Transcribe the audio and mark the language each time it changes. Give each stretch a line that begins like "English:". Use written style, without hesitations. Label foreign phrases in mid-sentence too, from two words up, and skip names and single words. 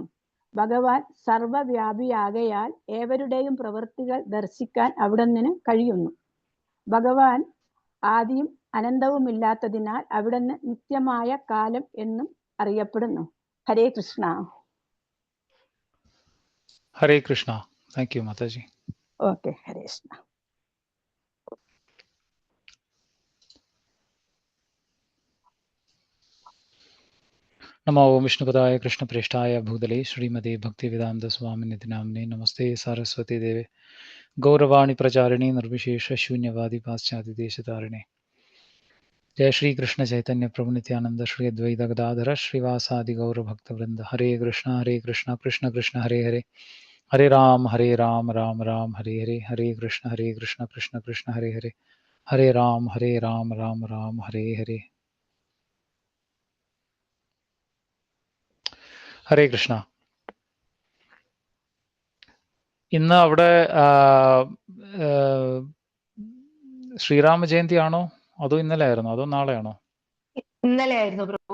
Malayalam: ഭഗവാൻ സർവവ്യാപിയാകയാൽ ഏവരുടെയും പ്രവൃത്തികൾ ദർശിക്കാൻ അവിടുന്ന് കഴിയുന്നു. ഭഗവാൻ ആദിയും അനന്തവുമില്ലാത്തതിനാൽ അവിടുന്ന് നിത്യമായ കാലം എന്നും അറിയപ്പെടുന്നു.
Sanskrit: ഹരേ കൃഷ്ണ. ഹരേ കൃഷ്ണ.
English: thank you മാതാജി.
Malayalam: ഓക്കെ,
Sanskrit: ഹരേ കൃഷ്ണ. नमो विष्णुपदाय कृष्णप्रेष्ठाय भूतले श्रीमते भक्तिवेदांत स्वामिनिधि नाम्ने नमस्ते सारस्वती देवे गौरवाणी प्रचारिणी निर्विशेष शून्यवादी पाश्चात्य देशतारिणे जय श्री कृष्ण चैतन्य प्रभु नित्यानंद श्री अद्वैत गदाधर श्रीवासादि गौर भक्त वृंद. हरे कृष्ण कृष्ण कृष्ण हरे हरे, हरे राम राम राम हरे हरे, हरे कृष्ण कृष्ण कृष्ण हरे हरे, हरे राम राम हरे हरे. ഹരേ കൃഷ്ണ.
Malayalam: ഇന്ന് അവിടെ ശ്രീരാമ ജയന്തി ആണോ അതോ ഇന്നലെ ആയിരുന്നോ അതോ നാളെയാണോ? ഇന്നലെ ആയിരുന്നു പ്രഭു.